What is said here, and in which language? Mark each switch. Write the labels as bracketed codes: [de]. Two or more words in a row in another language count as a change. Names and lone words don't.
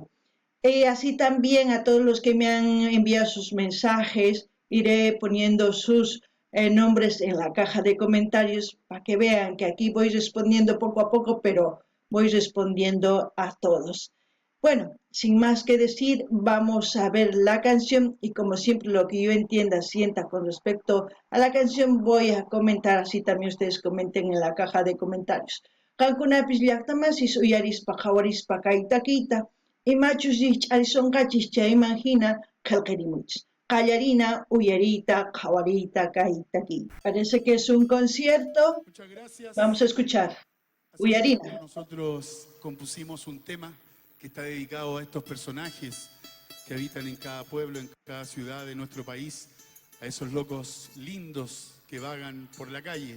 [es] Y así también a todos los que me han enviado sus mensajes, iré poniendo sus nombres en la caja de comentarios para que vean que aquí voy respondiendo poco a poco, pero voy respondiendo a todos. Bueno, sin más que decir, vamos a ver la canción y como siempre lo que yo entienda, sienta con respecto a la canción, voy a comentar, así también ustedes comenten en la caja de comentarios. [qu] Qankunapis llaqtamasis uyarispa qhawarispa kay takiyta imachus riqch'arisonqachis chayman hina qillqirimunchis. Qallarina, uyarita, qhawarita kay takiy. [es] Parece que es un concierto. Muchas gracias. Vamos a escuchar. Uyarina. Nosotros compusimos un tema que está dedicado a estos personajes que habitan en cada pueblo, en cada ciudad de nuestro país, a esos locos lindos que vagan por la calle.